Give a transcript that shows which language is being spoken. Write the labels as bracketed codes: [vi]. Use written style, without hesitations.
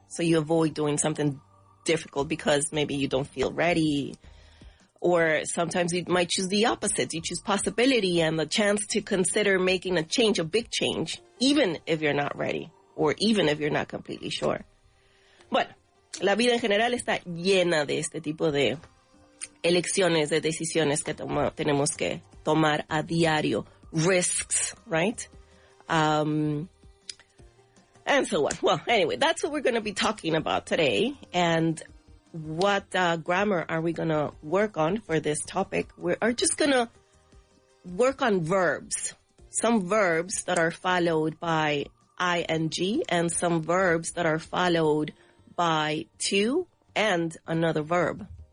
[en] So you avoid doing something difficult because maybe you don't feel ready. Or sometimes you might choose the opposite. You choose possibility and the chance to consider making a change, a big change, even if you're not ready or even if you're not completely sure. [es] Bueno, la vida en general está llena de este tipo de elecciones, de decisiones que tenemos que tomar a diario. [en] Risks, right? And so on. Well, anyway, that's what we're going to be talking about today. And what grammar are we going to work on for this topic? We are just going to work on verbs. Some verbs that are followed by ing and some verbs that are followed by to and another verb.